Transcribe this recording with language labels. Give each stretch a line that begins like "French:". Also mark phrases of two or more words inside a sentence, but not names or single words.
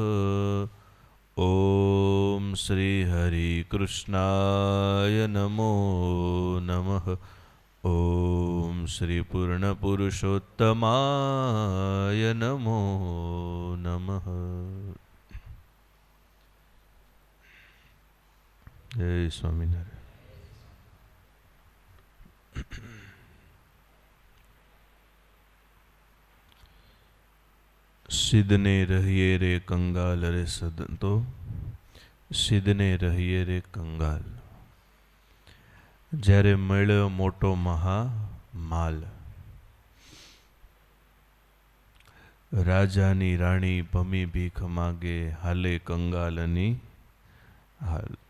Sanskrit: ॐ श्री हरिकृष्णाय नमो नमः। ॐ श्री पूर्णपुरुषोत्तमाय नमो नमः। जय स्वामिनारायण।
Gujarati: સિદ્ધને રહીએ રે કંગાલ રે સદંતો, સિદ્ધને રહીએ રે કંગાલ. જ્યારે મળ્યો મોટો મહામાલ, રાજાની રાણી ભમી ભીખ માગે, હાલે કંગાલની હાલ.